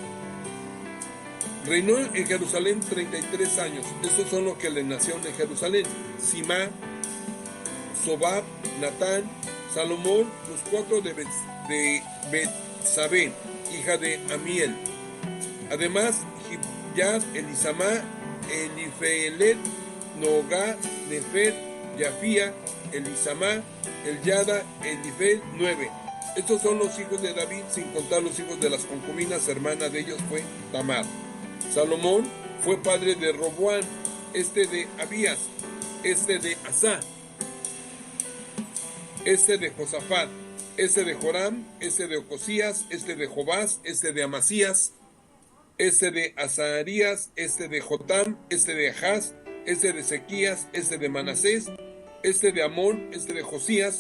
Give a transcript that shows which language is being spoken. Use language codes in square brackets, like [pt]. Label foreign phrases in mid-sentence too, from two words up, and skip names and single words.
[es] Reinó en Jerusalén 33 años. Estos son los que le nacieron en Jerusalén: Simá, Sobab, Natán, Salomón, los 4 de Betsabé, hija de Amiel. Además, Yad, Elisamá, Elifelet, Nogá, Nefer, Yafía, Elisamá, Elyada, Elifel, 9. Estos son los hijos de David, sin contar los hijos de las concubinas. Hermana de ellos fue Tamar. Salomón fue padre de Roboam, este de Abías, este de Asá, este de Josafat, este de Joram, este de Ocosías, este de Jobás, este de Amasías, este de Azarías, este de Jotam, este de Ahaz, este de Ezequías, este de Manasés, este de Amón, este de Josías.